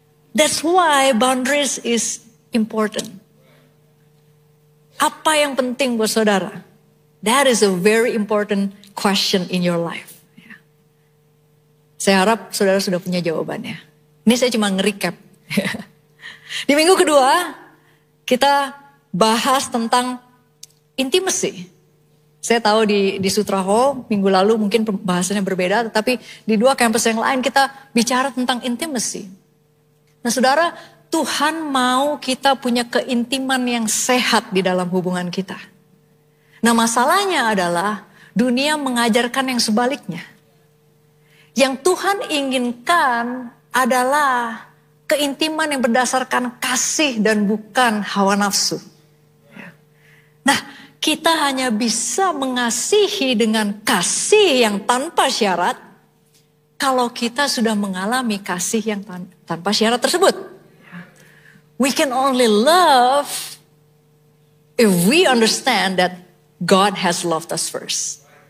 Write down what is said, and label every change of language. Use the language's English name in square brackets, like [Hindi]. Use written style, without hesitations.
[English] That's why boundaries is important. [Indonesian] Apa yang penting buat saudara? [English] That is a very important question in your life. [Indonesian] Saya harap saudara sudah punya jawabannya. Ini saya cuma nge-recap. Di minggu kedua, kita bahas tentang intimacy. Saya tahu di Sutraho minggu lalu mungkin pembahasannya berbeda, tetapi di 2 kampus yang lain kita bicara tentang intimacy. Nah saudara, Tuhan mau kita punya keintiman yang sehat di dalam hubungan kita. Nah masalahnya adalah dunia mengajarkan yang sebaliknya. Yang Tuhan inginkan adalah keintiman yang berdasarkan kasih dan bukan hawa nafsu. Nah kita hanya bisa mengasihi dengan kasih yang tanpa syarat kalau kita sudah mengalami kasih yang tanpa syarat tersebut. [English] We can only love if we understand that God has loved us first.